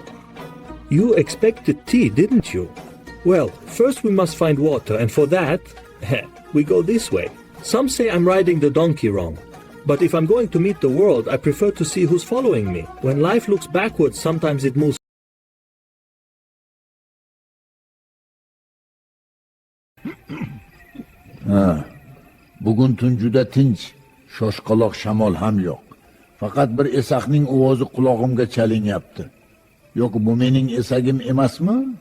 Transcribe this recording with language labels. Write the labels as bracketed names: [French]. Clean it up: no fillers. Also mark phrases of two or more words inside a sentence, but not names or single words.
[English] You expected tea, didn't you? Well, first we must find water, and for that, we go this way. Some say I'm riding the donkey wrong. But if I'm going to meet the world, I prefer to see who's following me. When life looks backwards, sometimes it moves. [Uzbek] Bugun tun juda tinch, shoshqaloq shamol ham yo'q. Faqat bir esaqning ovozi qulog'imga chalinyapti. Yo'q, bu mening esagim emasmi?